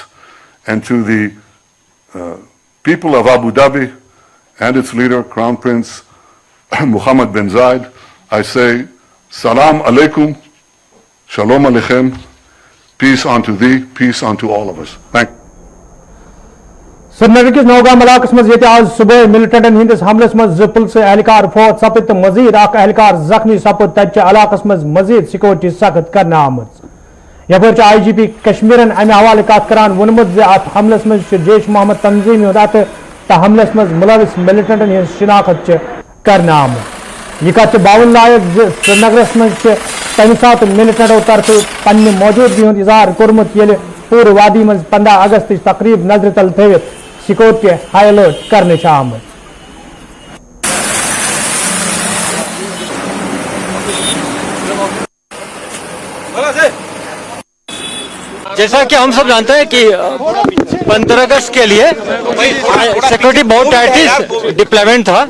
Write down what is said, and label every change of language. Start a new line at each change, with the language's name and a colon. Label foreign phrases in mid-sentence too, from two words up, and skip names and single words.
English: And to the people of Abu Dhabi and its leader, Crown Prince Mohammed bin Zayed, I say,
Arabic: سلام عليكم,
Hebrew: שלום עליכם,
English: peace unto thee, peace unto all of us. Thank you.
Kashmiri: श्रीनगर किस नौगाम इलाकस मज ये आज सुबह मिलिटेंटन हिंदिस हमलस मज पुलिस एहलकार फौत सपद तो मजीद अख एहलकार जख्मी सपद तच इलाकस मज मजीद सिक्योरिटी सख्त करने आमज। यपर IGP कश्मीरन अमे हवाले कत करान वोनमुत अत हमलस मज जैश मोहम्मद तंजीम अत हमलस मज मुलविस मिलिटेंटन हिंद शिनाख्त करने आमज। यह कत बावन लायक श्रीनगरस मज तम सात मिलिटेंटों तरफ पन्ने मौजूदगी हुंद इजहार कोरमुत येले पूरे वादी मज 15 अगस्त तकरीब नजर तल थवित सिक्योरिटी
English: high alert
Kashmiri: करने आमद।
Hindi: जैसा कि हम सब जानते हैं कि 15 अगस्त के लिए सिक्योरिटी बहुत
English: tight deployment
Hindi: था।